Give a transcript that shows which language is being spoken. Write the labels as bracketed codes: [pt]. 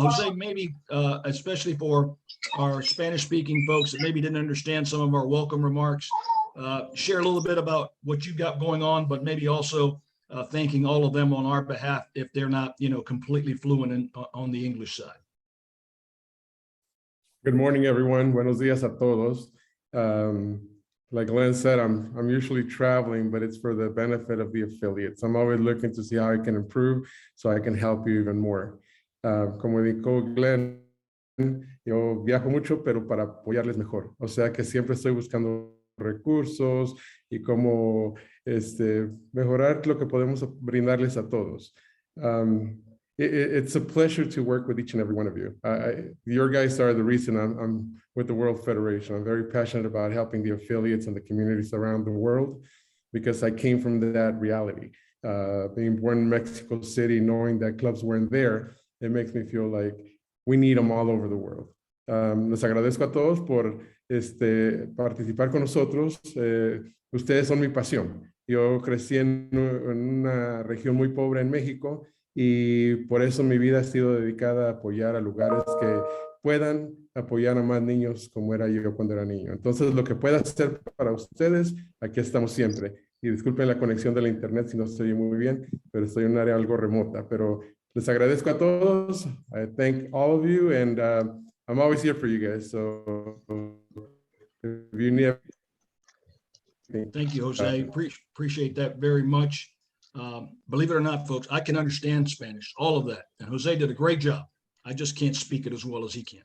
[en] Jose, maybe, especially for our Spanish-speaking folks that maybe didn't understand some of our welcome remarks, share a little bit about what you got going on, but maybe also thanking all of them on our behalf if they're not, completely fluent on the English side. Good morning, everyone. [es] Buenos días a todos. [en] Like Glenn said, I'm usually traveling, but it's for the benefit of the affiliates. I'm always looking to see how I can improve so I can help you even more. [es] Como dijo Glenn, yo viajo mucho, pero para apoyarles mejor. O sea que siempre estoy buscando recursos y cómo mejorar lo que podemos brindarles a todos. [en] It's a pleasure to work with each and every one of you. Your guys are the reason I'm with the World Federation. I'm very passionate about helping the affiliates and the communities around the world because I came from that reality. Being born in Mexico City, knowing that clubs weren't there, it makes me feel like we need them all over the world. [es] Les agradezco a todos por participar con nosotros. Ustedes son mi pasión. Yo crecí en una región muy pobre en México. Y por eso mi vida ha sido dedicada a apoyar a lugares que puedan apoyar a más niños como era yo cuando era niño. Entonces, lo que pueda hacer para ustedes, aquí estamos siempre. Y disculpen la conexión de la internet si no se oye muy bien, pero estoy en un área algo remota. Pero les agradezco a todos. [en] I thank all of you, and I'm always here for you guys. So, if you need anything, thank you, Jose. Appreciate that very much. Believe it or not, folks, I can understand Spanish, all of that. And Jose did a great job. I just can't speak it as well as he can.